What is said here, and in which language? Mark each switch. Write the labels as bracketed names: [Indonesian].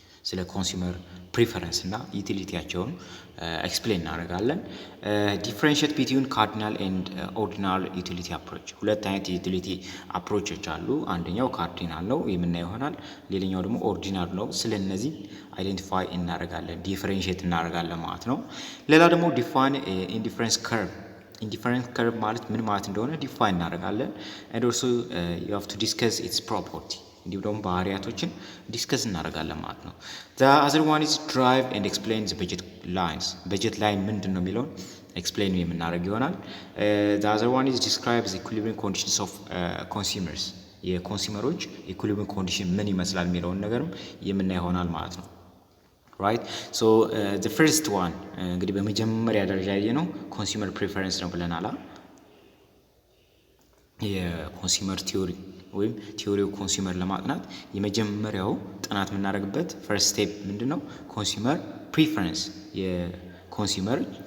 [Amharic] ስለ ኮንሱመር ፕሪፈረንስ እና ዩቲሊቲያቸውን ኤክስፕሌን እናደርጋለን። [English] ዲፍረንሺየት ቢትዊን ካርዲናል ኤንድ ኦርዲናል ዩቲሊቲ አፕሮች። [Amharic] ሁለት አይነት ዩቲሊቲ አፕሮቾች አሉ። አንደኛው ካርዲናል ነው የምናየው ይሆናል። ሌላኛው ደግሞ ኦርዲናል ነው። ስለነዚህ አይዴንቲፋይ እናደርጋለን፣ ዲፍረንሺየት እናደርጋለን ማለት ነው። ሌላ ደግሞ ዲፋይን ኢንዲፈረንስ ከርቭ። ኢንዲፈረንስ ከርቭ ማለት ምን ማለት እንደሆነ ዲፋይን እናደርጋለን። [English] and also you have to discuss its property. [Amharic] እንዲሁ ደግሞ ባህሪያቶችን ዲስከስ እናደርጋለን ማለት ነው። [English] the other one is drive and explain the budget lines. budget line [Amharic] ምንድነው የሚለውን ኤክስፕሌን የምናደርግ ይሆናል። [English] the other one is describe the equilibrium conditions of consumers. [Amharic] የኮንሱመሮች ኢኩሊብሪየም ኮንዲሽን ምን ይመስላል የሚለውን ነገርም የምናይ ይሆናል ማለት ነው። [English] right so the first one [Amharic] እንግዲህ በመጀመሪያ ደረጃ ያየነው ኮንሱመር ፕሪፈረንስ ነው ብለናል። የኮንሱመር ቲዮሪ ወይም ቲዮሪ ኦፍ ኮንሱመር ለማጥናት የመጀመሪያው ጥናት የምናደርግበት ፈርስት ስቴፕ ምንድነው? ኮንሱመር ፕሪፈረንስ የኮንሱመር